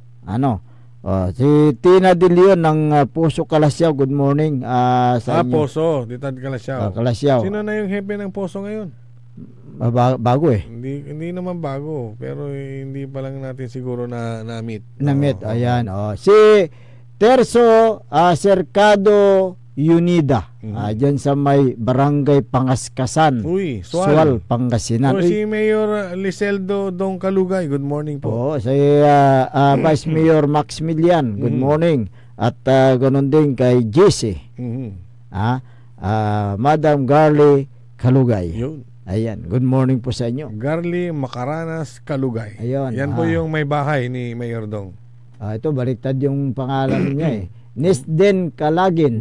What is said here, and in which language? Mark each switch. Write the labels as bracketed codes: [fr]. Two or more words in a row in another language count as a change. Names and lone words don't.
[tl] Si Tina De Leon ng Puso Kalasyaw. [en] Good morning [tl] sa inyo. Puso, Ditad Kalasyaw. Kalasyaw. Sino na yung hepe ng Puso ngayon? Bago Hindi naman bago, pero hindi pa lang natin siguro na-meet. Ayan. Si Terso Cercado Unida. Diyan sa may barangay Pangaskasan. Sual, Pangasinan. Si Mayor Liseldo Dong Kalugay. [en] Good morning po. [tl] Si Vice Mayor Maximilian. [en] Good morning. [tl] At ganun din kay JC. Madam Garly Kalugay. Ayan, [en] good morning [tl] po sa inyo. Garly Macaranas Kalugay. Ayun. Yan po yung may bahay ni Mayor Dong. Ito, baliktad yung pangalan niya Nisden Kalagin.